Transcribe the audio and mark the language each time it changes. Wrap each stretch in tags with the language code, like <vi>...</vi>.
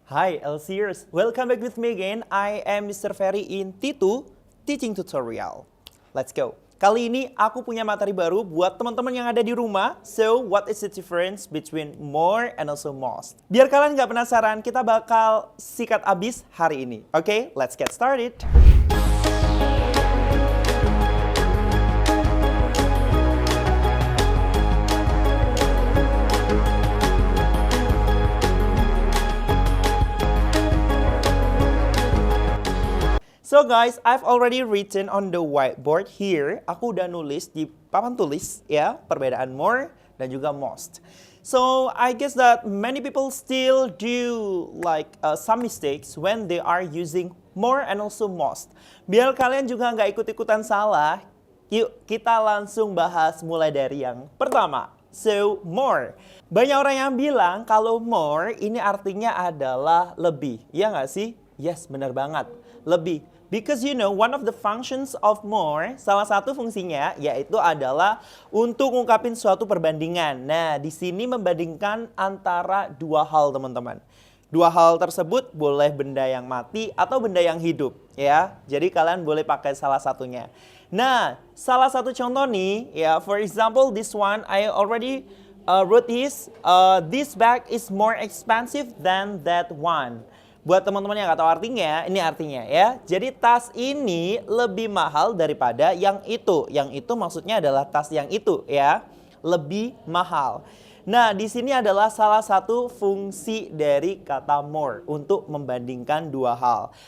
<en>Hi LCers, welcome back with me again. I am Mr. Ferry in T2 Teaching Tutorial. Let's go.</en> <id>Kali ini aku punya materi baru buat teman-teman yang ada di rumah.</id> <en>So, what is the difference between more and also most?</en> <id>Biar kalian nggak penasaran, kita bakal sikat abis hari ini.</id> <en>Oke, let's get started. So guys, I've already written on the whiteboard here.</en> <id>Aku udah nulis di papan tulis ya, perbedaan more dan juga most.</id> <en>So I guess that many people still do like some mistakes when they are using more and also most.</en> <id>Biar kalian juga nggak ikut-ikutan salah, yuk kita langsung bahas mulai dari yang pertama. So, more. Banyak orang yang bilang kalau more ini artinya adalah lebih. Ya nggak sih? Yes, benar banget. Lebih.</id> <en>Because you know, one of the functions of more,</en> <id>salah satu fungsinya yaitu adalah untuk ngungkapin suatu perbandingan. Nah, di sini membandingkan antara dua hal, teman-teman. Dua hal tersebut boleh benda yang mati atau benda yang hidup, ya. Jadi kalian boleh pakai salah satunya. Nah, salah satu contoh nih, ya,</id> <en>for example, this one I already wrote this bag is more expensive than that one.</en> <id>Buat teman-teman yang nggak tahu artinya, ini artinya ya. Jadi tas ini lebih mahal daripada yang itu. Yang itu maksudnya adalah tas yang itu ya, lebih mahal. Nah, di sini adalah salah satu fungsi dari kata more untuk membandingkan dua hal.</id>